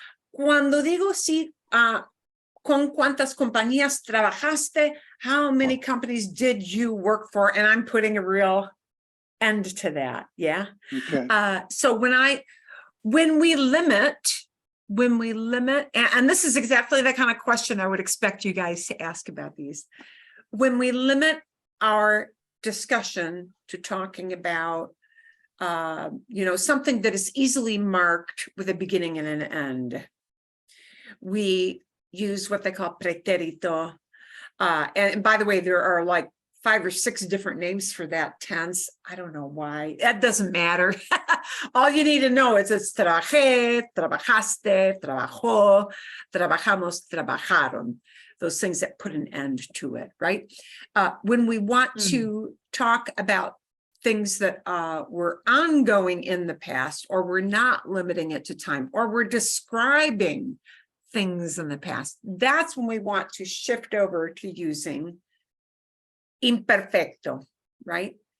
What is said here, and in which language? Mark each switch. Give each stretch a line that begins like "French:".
Spanish: Cuando digo sí, ¿con cuántas compañías trabajaste?
English: How many companies did you work for? And I'm putting a real end to that, yeah? Okay. So when we limit, and this is exactly the kind of question I would expect you guys to ask about these. When we limit our discussion to talking about, something that is easily marked with a beginning and an end. We use what they call pretérito. And by the way, there are like 5 or 6 different names for that tense. I don't know why. That doesn't matter. All you need to know is it's trabajé, trabajaste, trabajó, trabajamos, trabajaron. Those things that put an end to it, right? When we want to talk about things that were ongoing in the past, or we're not limiting it to time, or we're describing things in the past, that's when we want to shift over to using imperfecto, right?